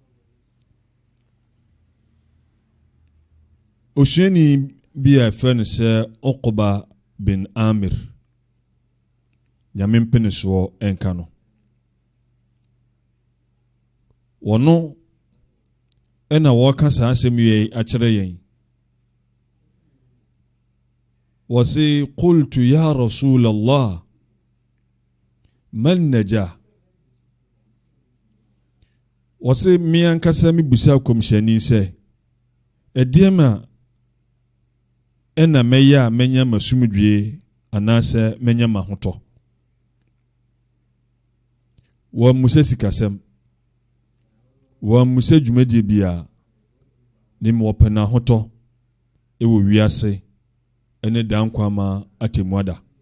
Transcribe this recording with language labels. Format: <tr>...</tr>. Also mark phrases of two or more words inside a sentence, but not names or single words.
<ak>Osuani bi a ɛfɛ no sɛ Uqba bin Amir nyame mpene soɔ ɛnka no. Wɔno ɛna wɔka saa asɛm yi akyerɛ yɛn.</ak> <ar>Wasi قلت يا رسول الله من نجا.</ar> <ak>Wasi miankasa mi busa komhyɛni sɛ ɛdeɛma ɛna mɛyɛ a mɛnya masumdwie anaasɛ mɛnya mahotɔ. Wɔn musa sikasɛm, wɔn musa dwumadie bia ne wɔpɛ n'ahotɔ ɛwɔ wiase ɛne dankwama atemuada.</ak>